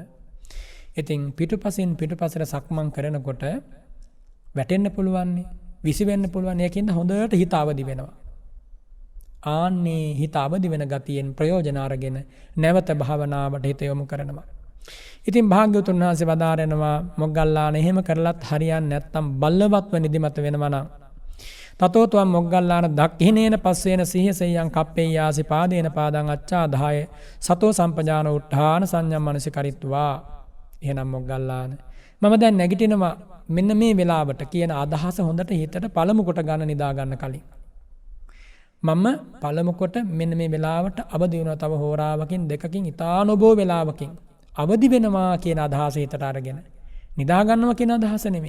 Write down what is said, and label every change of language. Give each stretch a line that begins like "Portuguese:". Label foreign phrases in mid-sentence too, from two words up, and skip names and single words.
Sinhala: ඉතින් පිටුපසින් පිටුපසට සක්මන් කරනකොට වැටෙන්න පුළුවන්, විසි වෙන්න පුළුවන්. ඒකින්ද හොඳට හිත අවදි වෙනවා. ආන්නේ හිත අවදි වෙන ගතියෙන් ප්‍රයෝජන අරගෙන නැවත භාවනාවට හිත යොමු කරනවා. ඉතින් භාග්‍යවතුන් වහන්සේ වදාරනවා මොග්ගල්ලාන එහෙම කරලත් හරියන්නේ නැත්නම් බල්ලවත්ව නිදිමත වෙනවා නම්
Pali: තතෝ ත්වම් මොග්ගල්ලාන දක්ඛිනේන පස්සේන සිහිසෙයං කප්පේයාසි පාදේන පාදං අච්ඡාදාය සතෝ සම්පජාන උත්ථාන සංඤම් මනසි කරිත්වා.
Sinhala: එහෙනම් මොග්ගල්ලාන මම දැන් නැගිටිනවා මෙන්න මේ වෙලාවට කියන අදහස හොඳට හිතට පළමු කොට ගන්න නිදා ගන්න කලින්. මම පළමු කොට මෙන්න මේ වෙලාවට අවදි වෙනවා. තව හෝරාවකින් දෙකකින් ඊතා නොබෝ වෙලාවකින් අවදි වෙනවා කියන අදහස හිතට අරගෙන නිදා ගන්නවා කියන අදහස නෙමෙයි.